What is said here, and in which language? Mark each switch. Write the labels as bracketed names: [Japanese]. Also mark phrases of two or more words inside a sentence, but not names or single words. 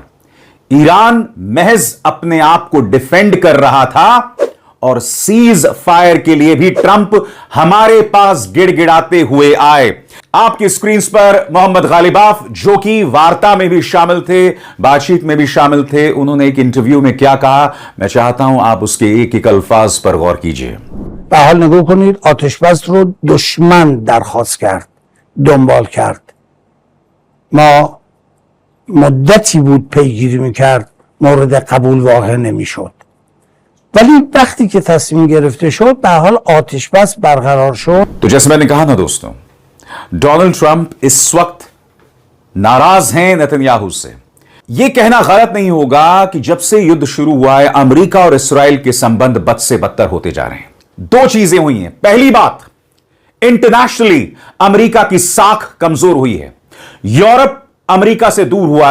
[Hindi] ईरान महज अपने आप को डिफेंड कर रहा था और [English] cease fire [Hindi] के लिए भी ट्रंप हमारे पास गिड़गिड़ाते हुए आए। आपकी स्क्रीन पर मोहम्मद गालिबाफ, जो कि वार्ता में भी शामिल थे, बातचीत में भी शामिल थे, उन्होंने एक इंटरव्यू में क्या कहा, मैं चाहता हूं आप उसके एक एक अल्फाज पर गौर कीजिए। [Persian] به حال نگاه کنید آتشبس رو دشمن درخواست کرد، دنبال کرد. ما مدتی بود پیگیری میکرد، مورد قبول واقع نمیشد. ولی وقتی که تصمیم گرفته شد به حال آتشبس برقرار شد. [Hindi] तो जैसे मैंने कहा ना दोस्तों, डोनाल्ड ट्रंप इस वक्त नाराज हैं नेतन्याहू से। यह कहना गलत नहीं होगा कि जब से युद्ध शुरू हुआ है अमेरिका और इस्राइल के संबंध बद से बदतर होते जा रहे हैं। दो चीजें हुई हैं। पहली बात, इंटरनेशनली अमेरिका की साख कमजोर हुई है, यूरोप अमेरिका से दूर हुआ है।